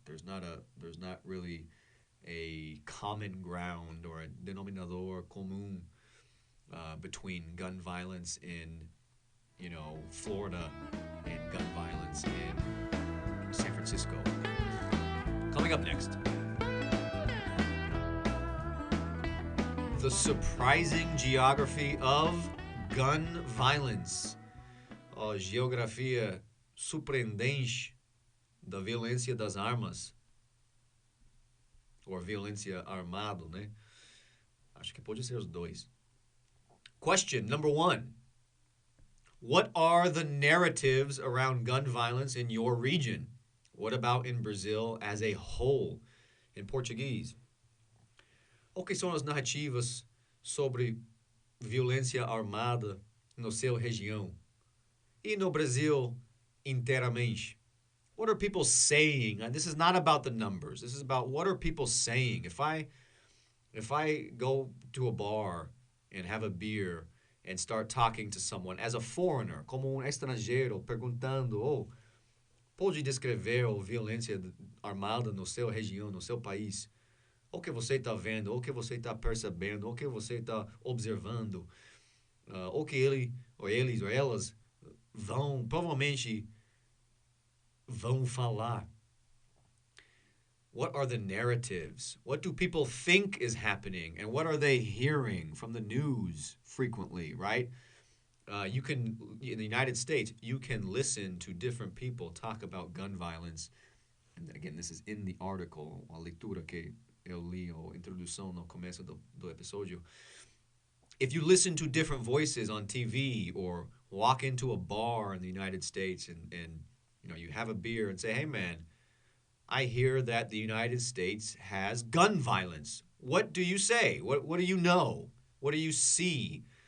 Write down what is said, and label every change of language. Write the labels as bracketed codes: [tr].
[en] There's not really a common ground or a denominador común between gun violence in Florida and gun violence in San Francisco. Coming up next, the surprising geography of gun violence. [pt] A geografia surpreendente da violência das armas. Ou violência armada, né? Acho que pode ser os dois. [en] Question number 1. What are the narratives around gun violence in your region? What about in Brazil as a whole? In Portuguese, [pt] o que são as narrativas sobre violência armada no seu região? E no Brasil inteiramente? [en] What are people saying? And this is not about the numbers. This is about what are people saying. If I go to a bar and have a beer and start talking to someone as a foreigner, [pt] como estrangeiro, perguntando, pode descrever a violência armada no seu região, no seu país? O que você está vendo, o que você está percebendo, o que você está observando, o que eles ou elas provavelmente vão falar. [en] What are the narratives? What do people think is happening? And what are they hearing from the news frequently, right? In the United States, you can listen to different people talk about gun violence. And again, this is in the article, [pt] a leitura que eu li, a introdução no começo do episódio. [en] If you listen to different voices on TV or walk into a bar in the United States and you have a beer and say, hey man, I hear that the United States has gun violence. What do you say? What do you know? What do you see?